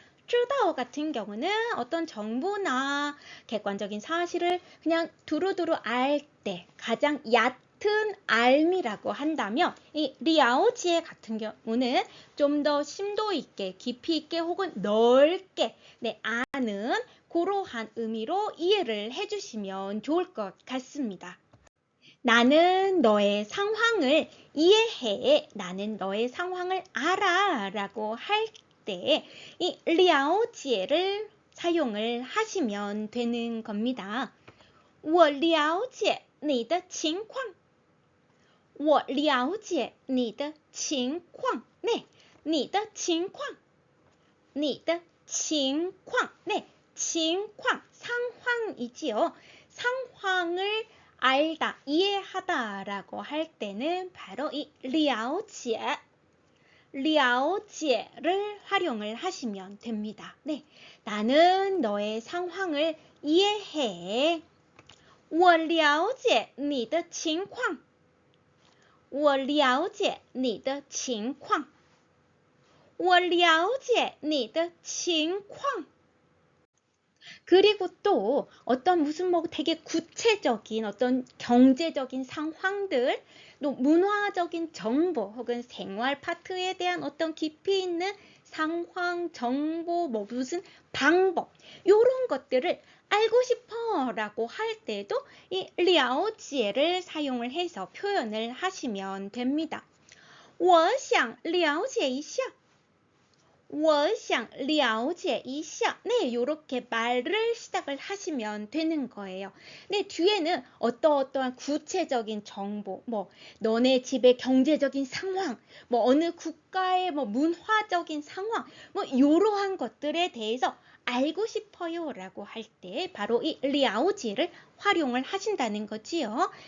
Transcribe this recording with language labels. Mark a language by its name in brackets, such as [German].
[Korean] 知道 같은 경우는 어떤 정보나 객관적인 사실을 그냥 두루두루 알 때 가장 얕은 알미라고 한다면 이 了解 같은 경우는 좀 더 심도 있게, 깊이 있게 혹은 넓게 아는 그러한 의미로 이해를 해주시면 좋을 것 같습니다. 나는 너의 상황을 이해해, 나는 너의 상황을 알아 라고 할 때 이 了解를 사용을 하시면 되는 겁니다. [Chinese] 我了解你的情况,我了解你的情况. 네, 你的情况,你的情况. [Korean] 네, 情况, 상황이지요. 상황을 알다, 이해하다 라고 할 때는 바로 이 了解, 了解를 활용을 하시면 됩니다. 네, 나는 너의 상황을 이해해. [Chinese] 我了解你的情况,我了解你的情况,我了解你的情况. [Korean] 그리고 또 어떤 무슨 되게 구체적인 어떤 경제적인 상황들, 또 문화적인 정보 혹은 생활 파트에 대한 어떤 깊이 있는 상황, 정보, 무슨 방법 이런 것들을 알고 싶어 라고 할 때도 이 了解를 사용을 해서 표현을 하시면 됩니다. [Chinese] 我想了解一下,我想了解一下. [Korean] 네, 요렇게 말을 시작을 하시면 되는 거예요. 네, 뒤에는 어떠한 구체적인 정보, 너네 집의 경제적인 상황, 어느 국가의 문화적인 상황, 요러한 것들에 대해서 알고 싶어요 라고 할 때 바로 이 了解를 활용을 하신다는 거지요.